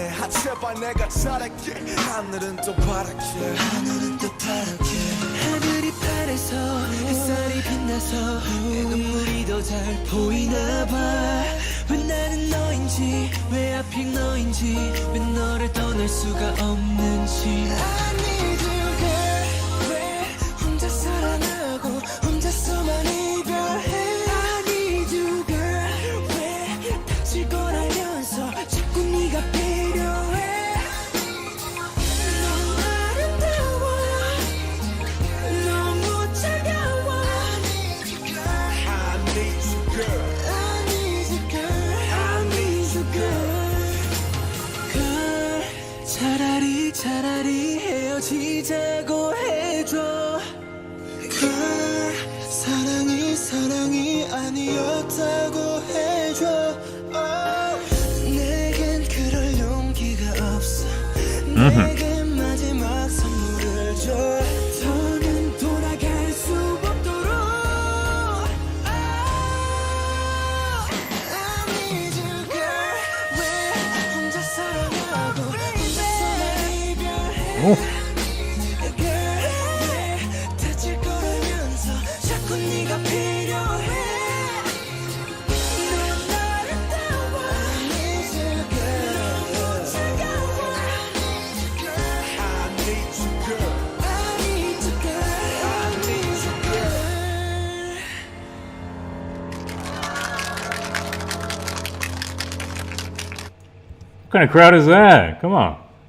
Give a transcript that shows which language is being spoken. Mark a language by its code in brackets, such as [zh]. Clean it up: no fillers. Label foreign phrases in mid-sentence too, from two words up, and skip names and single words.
[ko] 해 제발 내가 잘할게 하늘은 또 파랗게 하늘은 또 파랗게 하늘이 파래서 햇살이 빛나서 내 눈물이 더 잘 보이나 봐왜 나는 너인지 왜 하필 너인지 왜 너를 떠날 수가 없는지 [en] I need you girl [ko] 왜 혼자 사랑하고 혼자서만 이별해 [en] I need you girl [ko] 왜 다칠 걸 알면서 자꾸 네가 필요해 넌 아름다워 너무 차가워 [en] I need you girl I need you girl I need you girl I need you girl girl [ko] 차라리 헤어지자고 해줘 girl 사랑이 아니었다고 해줘 oh. 내겐 그럴 용기가 없어 내게 마지막 선물을 줘 더는 돌아갈 수 없도록 [en] I need you girl [ko] 왜 혼자 사랑하고 혼자서만 이별해 girl 왜 다칠 거라면서 자꾸 네가 필요해 넌 아름다워 [en] I need you girl [ko] 너무 차가워 [en] I need you girl I need you girl I need you girl What kind of crowd is that? Come on.